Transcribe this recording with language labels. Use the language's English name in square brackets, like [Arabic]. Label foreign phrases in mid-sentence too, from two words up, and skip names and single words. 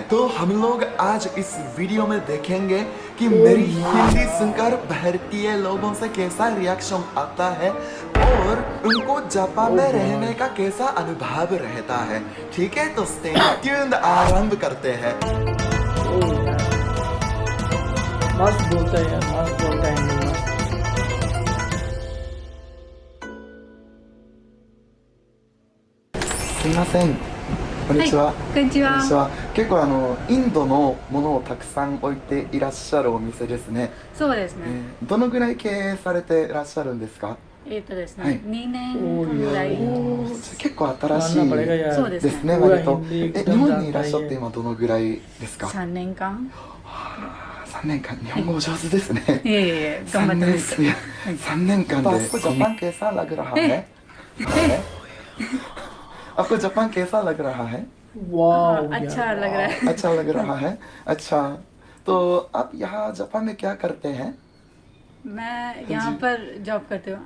[Hindi] तो हम लोग आज इस वीडियो में देखेंगे कि मेरी हिंदी सुनकर भारतीय लोगों से कैसा रिएक्शन आता है और उनको जापान में रहने का कैसा अनुभव रहता है। ठीक है, तो [English] stay tuned, [Hindi] आरंभ करते हैं। मस्त बोलता है यार, मस्त बोलता है हिंदी में। [Japanese] すいません、こんにちは。こんにちは。こんにちは。結構インドのものをたくさん置いていらっしゃるお店ですね。そうですね。どのぐらい経営されていらっしゃるんですか？ですね、はい 2年ぐらい。結構新し [Hindi] मानना पड़ेगा [Japanese] い [Hindi] यार। [Japanese] そうですですね、ね。割と。 [Hindi] पूरा हिंदी [Japanese] 日 [Hindi] एकदम [Japanese] 本にいらっ [Hindi] जानता [Japanese] しゃ [Hindi] ही [Japanese] って [Hindi] है। [Japanese] 今どのぐらいですか 3年間。？3年間、日本語お上手ですね。いえいえ、頑張ってます。 [Hindi] 3年間で आपको जापान कैसा लग रहा है? आपको जापान कैसा लग रहा है? वाह अच्छा लग रहा है। अच्छा लग रहा है। अच्छा, तो आप यहाँ जापान में क्या करते हैं? मैं यहाँ पर जॉब करती हूँ।